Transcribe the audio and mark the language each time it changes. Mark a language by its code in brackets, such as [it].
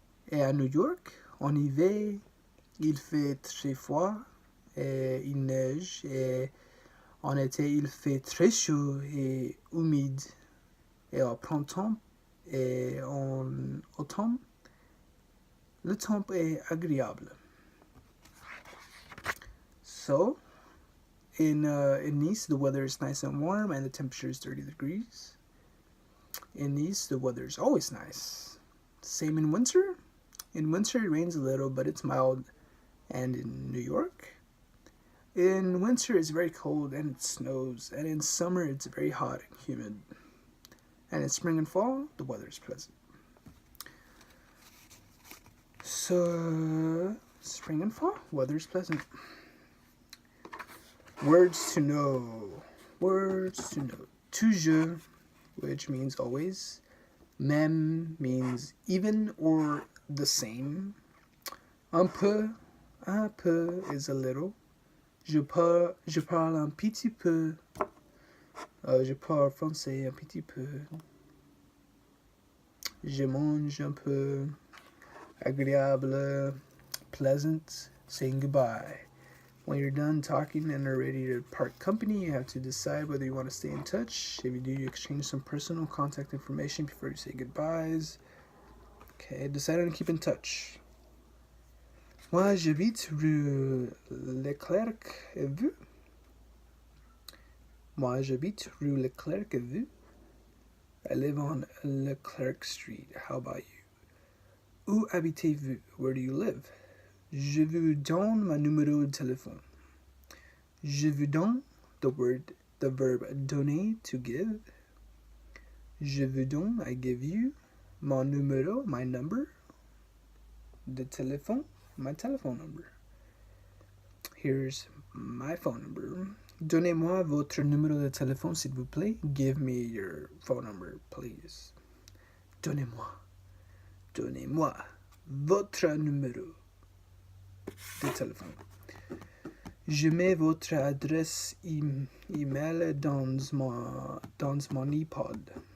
[fr] Et à New York, en hiver, il fait très froid et il neige. Et en été, il fait très chaud et humide. Et au printemps et en automne, le temps est agréable. [en] So, in Nice, the weather is nice and warm and the temperature is 30 degrees. In Nice, the weather is always nice. Same in winter. In winter, it rains a little, but it's mild. And in New York, in winter, it's very cold and it snows. And in summer, it's very hot and humid. And in spring and fall, the weather is pleasant. So, spring and fall, weather is pleasant. Words to know. Words to know. Toujours, which means always. Même means even or the same. [fr] Un peu [en] is a little. [fr] Je parle un petit peu. Je parle français un petit peu. Je mange un peu. [en] Agréable, pleasant, saying goodbye. When you're done talking and are ready to part company, you have to decide whether you want to stay in touch. If you do, you exchange some personal contact information before you say goodbyes. Okay, decide on keep in touch. [fr] Moi, j'habite rue Leclerc et Vu. Moi, j'habite rue Leclerc et Vu. [en] I live on Leclerc Street. How about you? [fr] Où habitez-vous? [en] Where do you live? [fr] Je vous donne mon numéro de téléphone. Je vous donne, [en] the verb donner, to give. [fr] Je vous donne, [en] I give you. [fr] Mon numéro, [en] my number. [fr] De téléphone, [en] my telephone number. Here's my phone number. [fr] Donnez-moi votre numéro de téléphone, s'il vous plaît. [en] Give me your phone number, please. [fr] Donnez-moi votre numéro de téléphone. Je mets votre adresse email dans mon iPod.